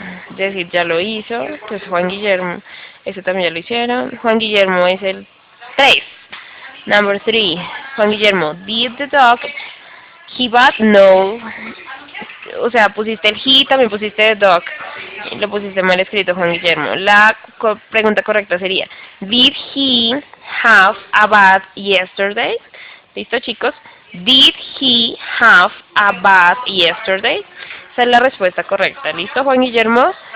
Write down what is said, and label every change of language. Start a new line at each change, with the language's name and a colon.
Spanish: Es decir, ya lo hizo. Pues Juan Guillermo, ese también ya lo hicieron. Juan Guillermo es el
English: 3. Number 3. Juan Guillermo, did the dog he bat?
Spanish: No. O sea, pusiste el he, también pusiste the dog. Y lo pusiste mal escrito, Juan Guillermo. La pregunta correcta sería,
English: did he have a bath yesterday?
Spanish: ¿Listo, chicos?
English: Did he have a bath yesterday?
Spanish: Esa es la respuesta correcta. ¿Listo, Juan Guillermo?